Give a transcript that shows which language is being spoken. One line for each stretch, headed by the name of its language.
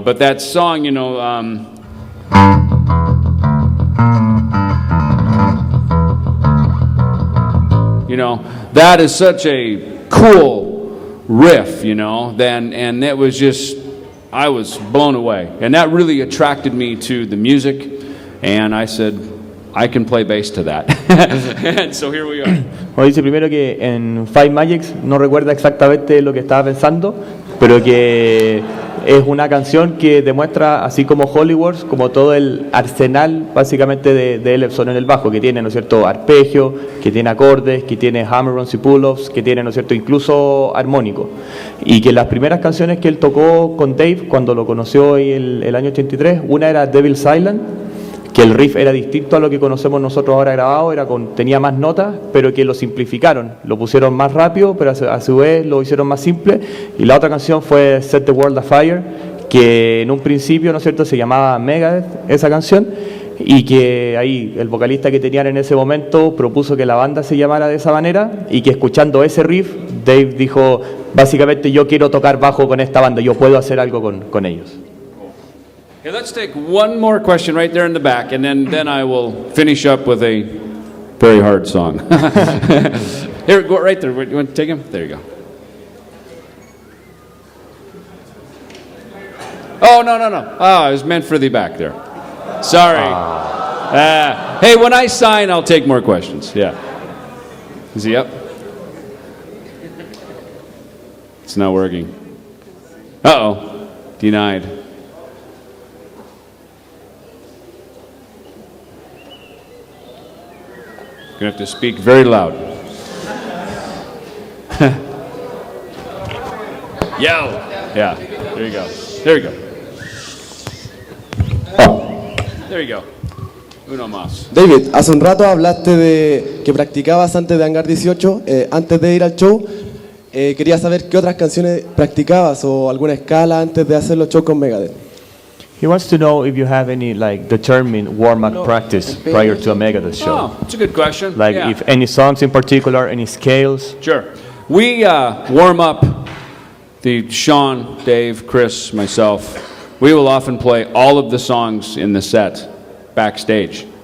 English: But that song, you know, that is such a cool riff, you know. And it was just, I was blown away, and that really attracted me to the music. And I said, I can play bass to that. And so here we are.
Spanish: Bueno, dice primero que en Five Magics no recuerda exactamente lo que estaba pensando, pero que es una canción que demuestra, así como Holy Wars, como todo el arsenal básicamente de Ellefson en el bajo, que tiene, ¿no es cierto?, arpegio, que tiene acordes, que tiene hammer-ons y pull-offs, que tiene, ¿no es cierto?, incluso armónico. Y que las primeras canciones que él tocó con Dave, cuando lo conoció el año 83, una era Devil's Island, que el riff era distinto a lo que conocemos nosotros ahora grabado, tenía más notas, pero que lo simplificaron, lo pusieron más rápido, pero a su vez lo hicieron más simple. Y la otra canción fue Set the World Afire, que en un principio, ¿no es cierto?, se llamaba Megadeth, esa canción, y que ahí el vocalista que tenían en ese momento propuso que la banda se llamara de esa manera, y que escuchando ese riff, Dave dijo, básicamente yo quiero tocar bajo con esta banda, yo puedo hacer algo con ellos.
English: Okay, let's take one more question right there in the back, and then I will finish up with a very hard song. Here, go right there. You want to take him? There you go. Oh, no. Oh, it was meant for the back there. Sorry. Hey, when I sign, I'll take more questions. Yeah. Is he up? It's not working. Uh-oh. Denied. You're going to have to speak very loud. Yo! Yeah, there you go. There you go. There you go.
Spanish: Uno más. David, hace un rato hablaste de que practicabas antes de Hangar 18, antes de ir al show. Quería saber qué otras canciones practicabas o alguna escala antes de hacer los shows con Megadeth.
English: He wants to know if you have any determined warm-up practice prior to a Megadeth show. Oh, that's a good question. If any songs in particular, any scales. Sure. We warm up, Sean, Dave, Chris, myself, we will often play all of the songs in the set backstage.